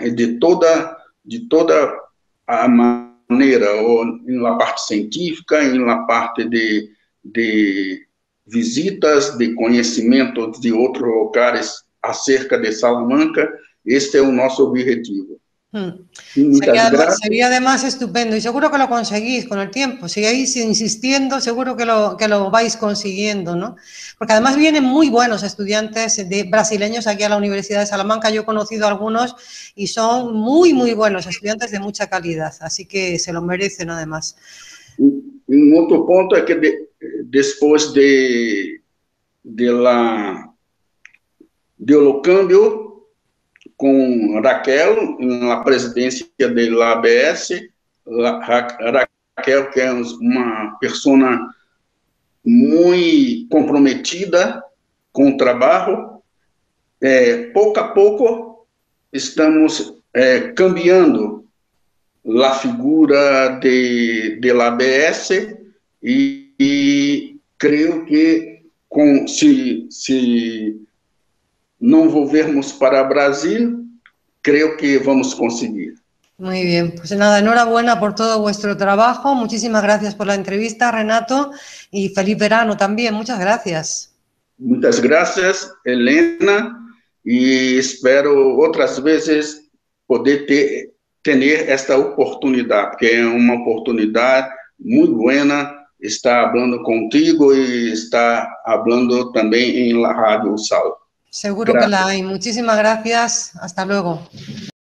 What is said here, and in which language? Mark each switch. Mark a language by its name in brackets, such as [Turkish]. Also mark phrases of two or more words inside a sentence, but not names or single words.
[Portuguese] E de toda a maneira, ou na parte científica, na parte de visitas, de conhecimento de outros locais acerca de Salamanca. Este é o nosso objetivo. [Spanish] Sería además estupendo y seguro que lo conseguís con el tiempo. Sigáis insistiendo, seguro que lo vais consiguiendo, ¿no? Porque además vienen muy buenos estudiantes brasileños aquí a la Universidad de Salamanca. Yo he conocido a algunos y son muy, muy buenos estudiantes de mucha calidad, así que se lo merecen además. [Portuguese] Un outro ponto é que depois do câmbio com Raquel na presidência da ABS, Raquel, que é uma pessoa muito comprometida com o trabalho, pouco a pouco estamos cambiando a figura da ABS e creio que se não volvermos para Brasil, creo que vamos conseguir. [Spanish] Muy bien, pues nada, enhorabuena por todo vuestro trabajo, muchísimas gracias por la entrevista, Renato, y feliz verano también, muchas gracias. Muchas gracias, Helena, y espero otras veces poder tener esta oportunidad, porque [Portuguese] é uma oportunidade muito [Spanish] buena estar hablando contigo y estar hablando también en la Radio Sal. Seguro que la hay. Muchísimas gracias. Hasta luego.